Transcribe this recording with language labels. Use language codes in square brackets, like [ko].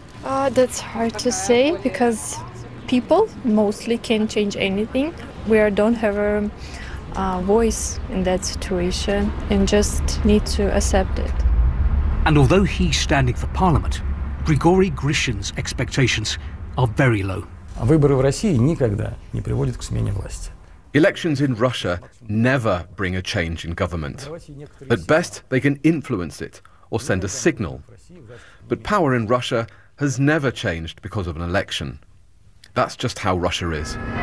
[en] That's hard to say because people mostly can't change anything. We don't have a voice in that situation and just need to accept it. And although he's standing for parliament, Grigory Grishin's expectations are very low. [ru] Выборы в России никогда не приводят к смене власти. [en] Elections in Russia never bring a change in government. At best, they can influence it or send a signal. But power in Russia has never changed because of an election. That's just how Russia is.